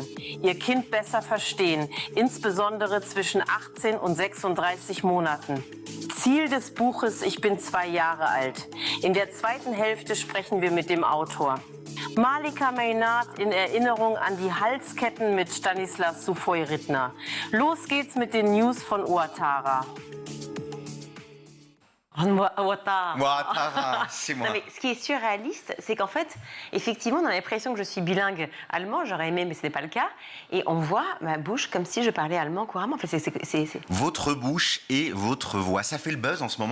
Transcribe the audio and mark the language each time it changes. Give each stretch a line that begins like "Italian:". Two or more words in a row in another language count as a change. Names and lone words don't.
German: Ihr Kind besser verstehen, insbesondere zwischen 18 und 36 Monaten. Ziel des Buches Ich bin 2 Jahre alt. In der zweiten Hälfte sprechen wir mit dem Autor. Malika Maynard in Erinnerung an die Halsketten mit Stanislas Sufoi-Rittner. Los geht's mit den News von Ouattara.
French: Ouattara, c'est moi. Non, mais ce qui est surréaliste, c'est qu'en fait, effectivement, on a l'impression que je suis bilingue allemand. J'aurais aimé, mais ce n'est pas le cas. Et on voit ma bouche comme si je parlais allemand couramment. En fait, Votre bouche et votre voix, ça fait le buzz en ce moment.